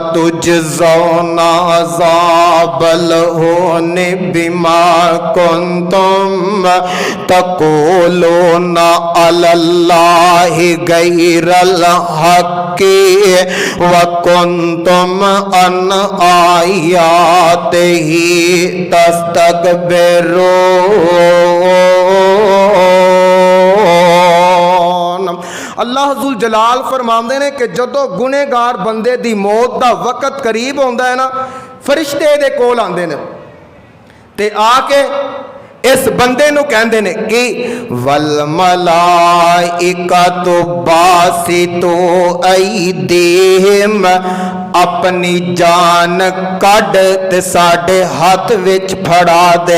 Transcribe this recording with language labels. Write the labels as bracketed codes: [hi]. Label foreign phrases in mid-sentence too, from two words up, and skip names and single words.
[ar] تجزون عذاب الهون بما كنتم تقولون على الله غير الحق و كنتم عن آياته تستكبرون. [pa] ਅੱਲਾਹ ਜ਼ੁਲ ਜਲਾਲ ਫ਼ਰਮਾਤੇ ਨੇ ਕਿ ਜਦੋਂ ਗੁਨਹਗਾਰ ਬੰਦੇ ਦੀ ਮੌਤ ਕਾ ਵਕਤ ਕਰੀਬ ਹੁੰਦਾ ਹੈ ਨਾ, ਫ਼ਰਿਸ਼ਤੇ ਦੇ ਕੋਲ ਆਂਦੇ ਨੇ ਤੇ ਆਕੇ ਇਸ ਬੰਦੇ ਨੂੰ ਕਹਿੰਦੇ ਨੇ ਕਿ [ar] والملائكة باسطو أيديهم, [pa] ਅਪਣੀ ਜਾਨ ਕੱਢ ਤੇ ਸਾਡੇ ਹੱਥ ਵਿੱਚ ਫੜਾ ਦੇ।